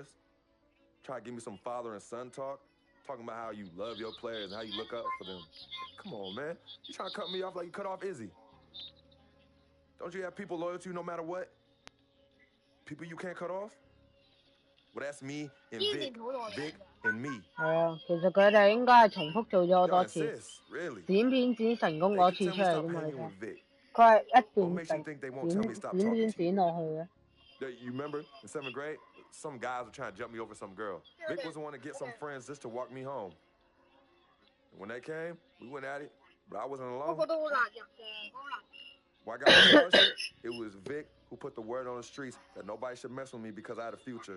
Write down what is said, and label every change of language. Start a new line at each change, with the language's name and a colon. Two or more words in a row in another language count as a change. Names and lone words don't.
English: Try to give me some father and son talk, talking about how you love your players and how you look up for them. Come on, man. You trying to cut me off like you cut off Izzy. Don't you have people loyal to you no matter what? People you can't cut off? Well, that's me and Vic. Vic and me.
Cantonese: 係啊，其實佢哋應該係重複做咗好多次，
English: Really?
Cantonese: 剪片剪成功嗰次出嚟啫嘛，你睇。佢係一段剪落去嘅。
English: You remember in 7th grade, some guys were trying to jump me over some girl. Vic was the one to get some friends just to walk me home. And when they came, we went at it, but I wasn't alone. When I got incarcerated, it was Vic who put the word on the streets that nobody should mess with me because I had a future.